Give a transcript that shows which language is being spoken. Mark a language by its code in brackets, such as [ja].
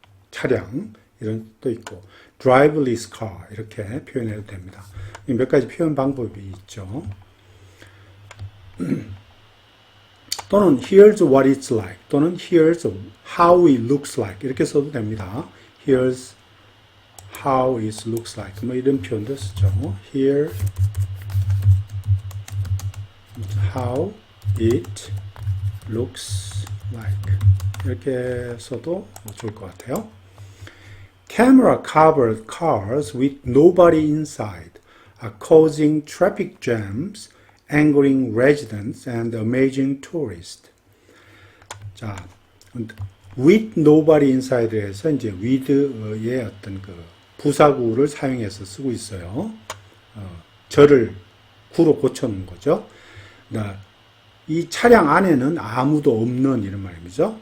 [ko] 차량 이런 것도 있고 driverless car 이렇게 표현해도 됩니다. 몇 가지 표현 방법이 있죠. 또는 [en] here's what it's like [ko] 또는 [en] here's how it looks like [ko] 이렇게 써도 됩니다. [en] here's how it looks like [ko] 뭐 이런 표현도 쓰죠. [en] here how it looks like [ko] 이렇게 써도 좋을 것 같아요. [en] Camera covered cars with nobody inside are causing traffic jams, angering residents and amazing tourists. [ko] 자, [en] with nobody inside [ko] 에서 이제 with의 어떤 그 부사구를 사용해서 쓰고 있어요. 절을 구로 고쳐놓은 거죠. 이 차량 안에는 아무도 없는 이런 말이죠.